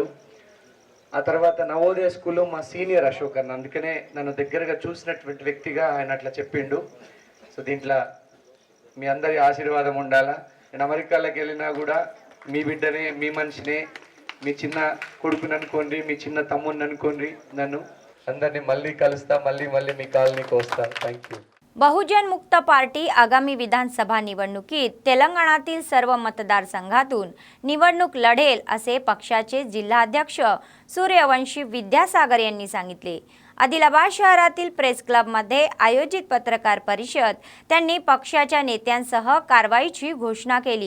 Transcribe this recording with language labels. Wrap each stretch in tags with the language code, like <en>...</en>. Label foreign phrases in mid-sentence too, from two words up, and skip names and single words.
<te>ఆ తర్వాత నవోదయ స్కూల్లో మా సీనియర్ అశోక్ అన్న, అందుకనే నన్ను దగ్గరగా చూసినటువంటి వ్యక్తిగా ఆయన అట్లా చెప్పిండు. సో దీంట్లో మీ అందరి ఆశీర్వాదం ఉండాలా. నేను అమెరికాలోకి వెళ్ళినా కూడా మీ బిడ్డనే, మీ మనిషినే, మీ చిన్న కొడుకుని అనుకోండి, మీ చిన్న తమ్ముడిని అనుకోండి. నన్ను అందరినీ మళ్ళీ कलस्ता, మళ్ళీ మీ కాలనీకి వస్తా.</te> <en>thank you.</en> <mr>बहुजन मुक्त पार्टी आगामी विधानसभा निवडणुकीत तेलंगणातील सर्व मतदारसंघातून निवडणूक लढेल असे पक्षाचे जिल्हाध्यक्ष सूर्यवंशी विद्यासागर यांनी सांगितले. आदिलाबाद शहरातील प्रेस क्लबमध्ये आयोजित पत्रकार परिषद त्यांनी पक्षाच्या नेत्यांसह कारवाईची घोषणा केली.</mr>